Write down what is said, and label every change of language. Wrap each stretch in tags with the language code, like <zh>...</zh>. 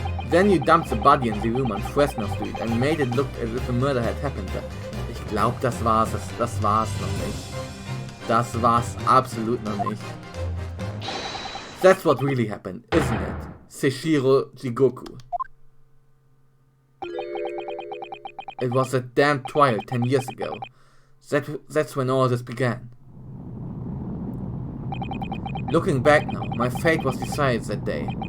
<en>Then you dumped the body in the room on Fresno Street and made it look as if a murder had happened there.</en> <de>Ich glaub, das war's noch nicht. Das war's absolut noch nicht.</de> <en>That's what really happened, isn't it? Seishiro Jigoku. It was a damn trial 10 years ago. That's when all this began. Looking back now, my fate was decided that day.</en>